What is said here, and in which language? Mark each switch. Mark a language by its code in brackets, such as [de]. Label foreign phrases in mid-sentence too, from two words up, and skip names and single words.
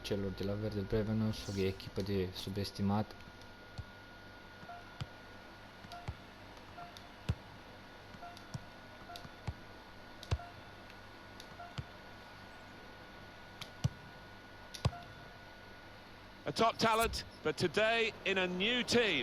[ro] celor de la Verde Bremen, o echipă de subestimat. [en] A top talent, but today in a new team.